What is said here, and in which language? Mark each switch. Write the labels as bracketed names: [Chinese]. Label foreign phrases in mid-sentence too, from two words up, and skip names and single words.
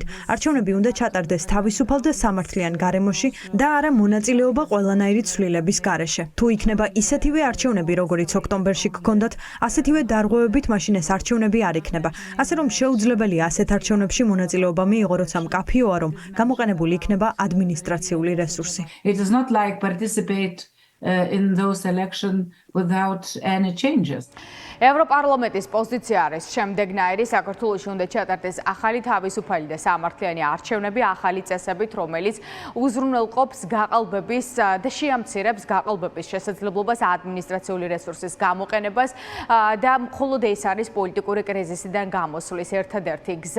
[Georgian] არჩევნები უნდა ჩატარდეს თავისუფალ და სამართლიან გარემოში და არა მონაწილეობა ყველანაირი ცვლილების გარეშე. თუ იქნება ისეთივე არჩევნები, როგორიც ოქტომბერში გქონდათ, ასეთივე დარღვევებით მაშინ ეს არჩევნები არ იქნება. ასე რომ შეუძლებელია ასეთ არჩევნებში მონაწილეობა მიიღო, როცა მკაფიოა, რომ გამოყენებული იქნება ადმინისტრაციული რესურსი. [English] It is not like participate in those elections without any changes. [Georgian] ევროპარლამენტის პოზიცია არის შემდეგნაირი: საქართველოში უნდა ჩატარდეს ახალი თავისუფალი და სამართლიანი არჩევნები ახალი წესებით, რომელიც უზრუნველყოფს გაყალბების და შეამცირებს გაყალბების შესაძლებლობას ადმინისტრაციული რესურსის გამოყენებას და მხოლოდ ეს არის პოლიტიკური კრიზისიდან გამოსვლის ერთადერთი გზა.